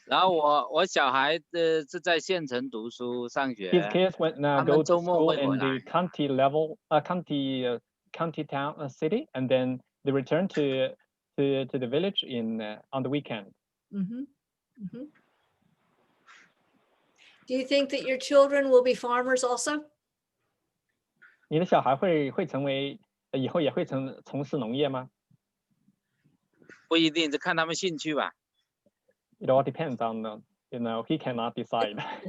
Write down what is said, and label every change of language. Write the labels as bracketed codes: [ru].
[zh] 然后我小孩是在县城读书上学。 [en] His kids go to school in the county level, county town city, and then they return to the village on the weekend. Mm-hmm. Mm-hmm. Do you think that your children will be farmers also? [zh] 你的小孩会成为以后也会从事农业吗？不一定，就看他们兴趣吧。 [en] It all depends on he cannot decide.